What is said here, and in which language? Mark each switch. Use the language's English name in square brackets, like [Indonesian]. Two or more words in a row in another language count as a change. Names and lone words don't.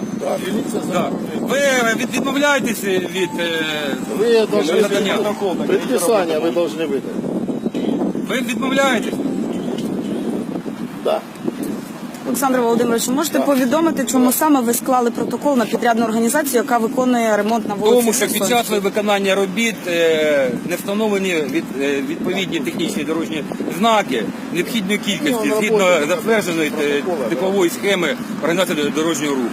[Russian] Да, милиция Да. [Ukrainian] Ви відмовляєтесь від [Russian] Вы должны надання? предписание вы должны выдать. [Ukrainian] Ви відмовляєтесь? [Russian] Да. [Ukrainian] Олександр Володимирович, можете повідомити, чому саме ви склали протокол на підрядну організацію, яка виконує ремонт на вулиці? Тому що під час Херсонській? виконання робіт не встановлені відповідні технічні дорожні знаки необхідної кількості згідно затвердженої типової схеми організації дорожнього руху.